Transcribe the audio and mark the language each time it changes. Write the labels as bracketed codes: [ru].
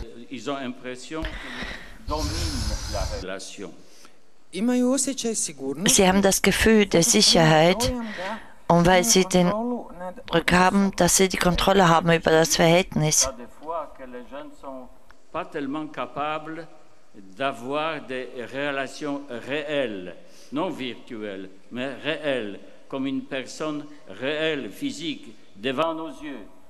[fr] Ils ont l'impression qu'ils dominent la relation. [de] Sie haben das Gefühl der Sicherheit und weil sie den Druck haben, dass sie die Kontrolle haben über das Verhältnis. [fr] Pas tellement capables d'avoir des relations réelles, non virtuelles, mais réelles, comme une personne réelle, physique, devant nos yeux.